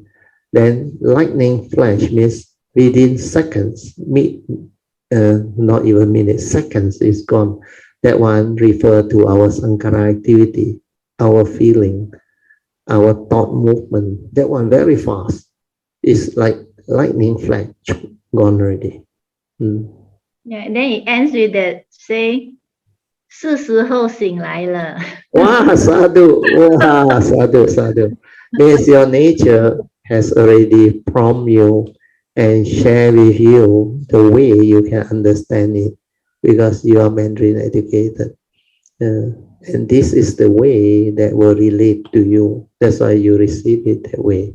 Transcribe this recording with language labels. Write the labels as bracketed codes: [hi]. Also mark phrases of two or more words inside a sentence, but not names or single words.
[en] Then lightning flash means within seconds, not even minutes, seconds is gone. That one refer to our sankhara activity, our feeling, our thought movement. That one very fast. It's like lightning flash, gone already. Yeah, and then it ends with that say, [zh] 是时候醒来了. [pi] Wow, sadhu, wow, sadhu, sadhu. [en] Means your nature has already prompted you and share with you the way you can understand it because you are Mandarin educated. And this is the way that will relate to you. That's why you receive it that way.